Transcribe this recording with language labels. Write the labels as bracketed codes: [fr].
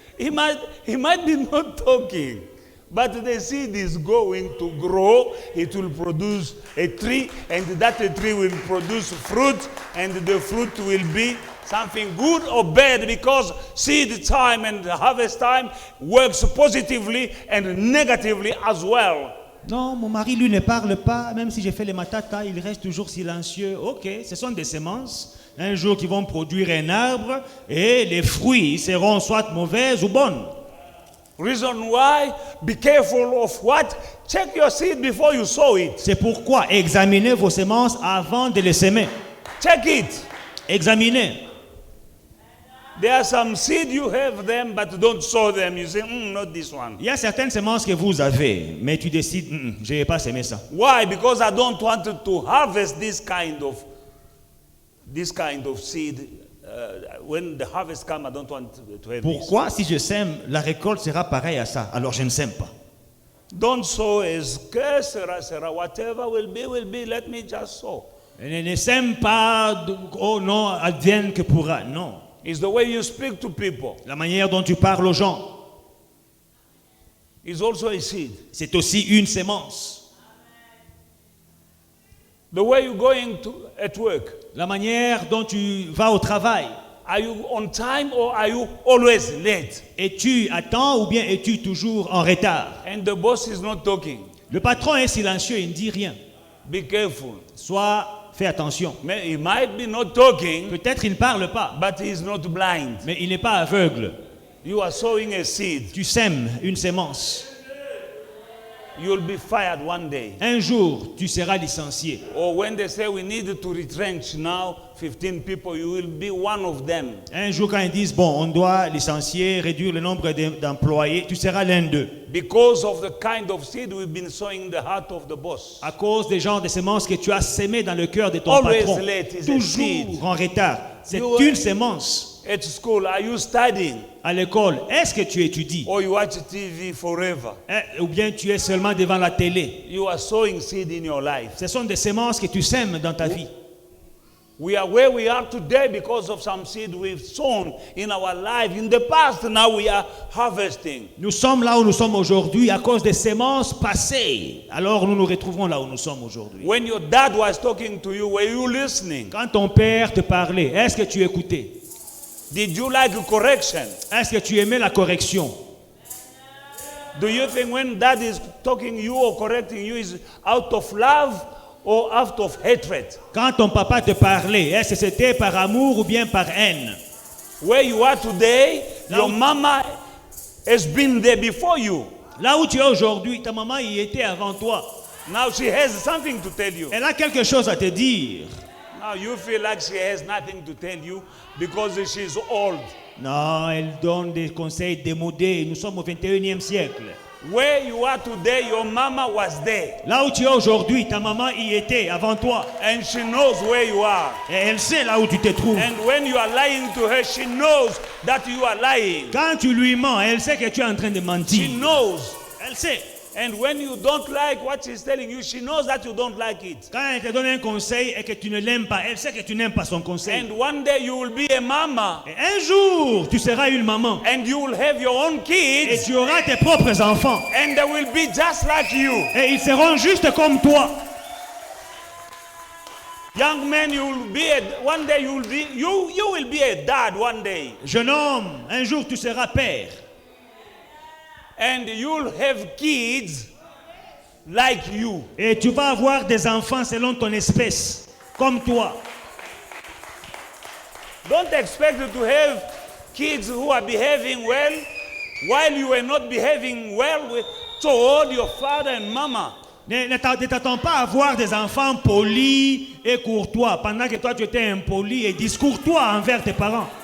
[en] He might be not talking, but the seed is going to grow. It will produce a tree, and that tree will produce fruit, and the fruit will be something good or bad, because seed time and harvest time works positively and negatively as well. [fr] Non, mon mari, lui, ne parle pas. Même si j'ai fait les matatas, il reste toujours silencieux. Ok, ce sont des semences. Un jour, qui vont produire un arbre et les fruits seront soit mauvaises ou bonnes. [en] Reason why? Be careful of what? Check your seed before you sow it. [fr] C'est pourquoi examinez vos semences avant de les semer. [en] Check it. [fr] Examinez. [en] There are some seed you have them, but don't sow them. You say, not this one. [fr] Il y a certaines semences que vous avez, mais tu décides, je ne vais pas semer ça. [en] Why? Because I don't want to harvest this kind of seed. When the harvest comes, I don't want to have [fr] Pourquoi, si je sème, la récolte sera pareille à ça? Alors je ne sème pas. [en] this. Don't sow as sera, whatever will be. Let me just sow. [fr] Ne sème pas, oh non, advienne que pourra. Non. [en] It's the way you speak to people. [fr] La manière dont tu parles aux gens, [en] It's also a seed. [fr] c'est aussi une sémence. [en] The way you're going at work. [fr] La manière dont tu vas au travail. [en] Are you on time or are you always late? [fr] Es-tu à temps ou bien es-tu toujours en retard? [en] And the boss is not talking. [fr] Le patron est silencieux, il ne dit rien. [en] Be careful. [fr] Fais attention. [en] He might be not talking, [fr] Peut-être il ne parle pas, [en] but he is not blind. [fr] mais il n'est pas aveugle. [en] You are sowing a seed. [fr] Tu sèmes une sémence. [en] You'll be fired one day. [fr] Un jour, tu seras licencié. [en] Or when they say we need to retrench now 15 people, you will be one of them. [fr] Un jour, quand ils disent, bon, on doit licencier, réduire le nombre d'employés, tu seras l'un d'eux. [en] Because of the kind of seed we've been sowing in the heart of the boss. [fr] À cause des genres de semences que tu as sémées dans le cœur de ton [en] Always [fr] patron. [en] late is a seed. [fr] Toujours en retard. C'est [en] You [fr] une [en] are- [fr] sémence. [en] At school, are you studying? [fr] À l'école, est-ce que tu étudies? [en] Or you watch TV forever? [fr] Ou bien tu es seulement devant la télé? [en] You are sowing seed in your life. [fr] Ce sont des semences que tu sèmes dans ta vie. [en] We are where we are today because of some seed we've sown in our life. In the past, now we are harvesting. [fr] Nous sommes là où nous sommes aujourd'hui à cause des sémences passées. Alors nous nous retrouverons là où nous sommes aujourd'hui. [en] When your dad was talking to you, were you listening? [fr] Quand ton père te parlait, est-ce que tu écoutais? [en] Did you like correction? [fr] Est-ce que tu aimais la correction? [en] Do you think when dad is talking you or correcting you is out of love or out of hatred? [fr] Quand ton papa te parlait, est-ce que c'était par amour ou bien par haine? [en] Where you are today, your mama has been there before you. [fr] Là où tu es aujourd'hui, ta maman y était avant toi. [en] Now she has something to tell you. [fr] Elle a quelque chose à te dire. [en] Now you feel like she has nothing to tell you because she's old. [fr] Non, elle donne des conseils démodés. Nous sommes au 21e siècle. [en] Where you are today, your mama was there. [fr] Là où tu es aujourd'hui, ta maman y était avant toi. [en] And she knows where you are. [fr] Et elle sait là où tu te trouves. [en] And when you are lying to her, she knows that you are lying. [fr] Quand tu lui mens, elle sait que tu es en train de mentir. [en] She knows. [fr] Elle sait. [en] And when you don't like what she's telling you, she knows that you don't like it. [fr] Quand elle te donne un conseil et que tu ne l'aimes pas, elle sait que tu n'aimes pas son conseil. [en] And one day you will be a mama. [fr] Et un jour, tu seras une maman. [en] And you will have your own [fr] Et [en] kids. [fr] tu auras tes propres enfants. [en] And they will be just like you. [fr] Et ils seront juste comme toi. [en] Young man, you will be one day you will be a dad one day. [fr] Jeune homme, un jour tu seras père. [en] And you'll have kids like you. [fr] Et tu vas avoir des enfants selon ton espèce, comme toi. [en] Don't expect to have kids who are behaving well while you are not behaving well toward your father and mama. [fr] Ne t'attends pas à avoir des enfants polis et courtois pendant que toi tu étais impoli et discourtois envers tes parents.